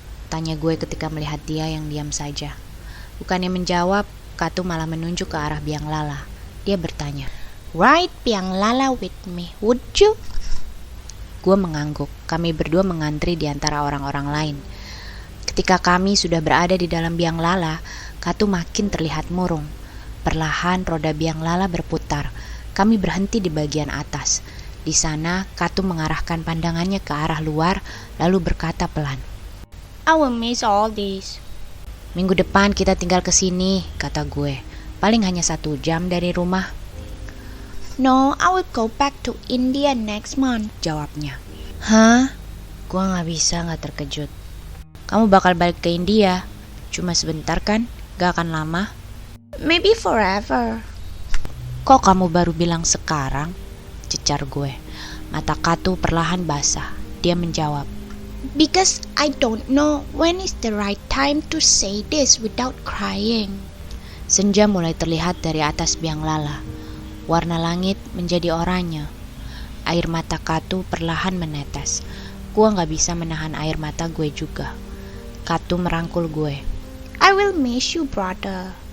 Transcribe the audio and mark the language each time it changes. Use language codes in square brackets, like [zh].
[id] tanya gue ketika melihat dia yang diam saja. Bukannya menjawab, Katu malah menunjuk ke arah biang lala. Dia bertanya, [en] "Ride biang lala with me, would you?" [id] Gue mengangguk. Kami berdua mengantri di antara orang-orang lain. Ketika kami sudah berada di dalam biang lala, Katu makin terlihat murung. Perlahan roda biang lala berputar. Kami berhenti di bagian atas. Di sana, Katu mengarahkan pandangannya ke arah luar, lalu berkata pelan, [en] "I will miss all this." [id] "Minggu depan kita tinggal ke sini," kata gue. "Paling hanya 1 jam dari rumah." [en] "No, I will go back to India next month," [id] jawabnya. "Hah?" Gue gak terkejut. "Kamu bakal balik ke India? Cuma sebentar kan? Gak akan lama?" [en] "Maybe forever." [id] "Kok kamu baru bilang sekarang?" cecar gue. Mata Katu perlahan basah. Dia menjawab, [en] "Because I don't know when is the right time to say this without crying." [id] Senja mulai terlihat dari atas biang lala. Warna langit menjadi oranye. Air mata Katu perlahan menetes. Gue gak bisa menahan air mata gue juga. Katu merangkul gue. [en] "I will miss you, brother."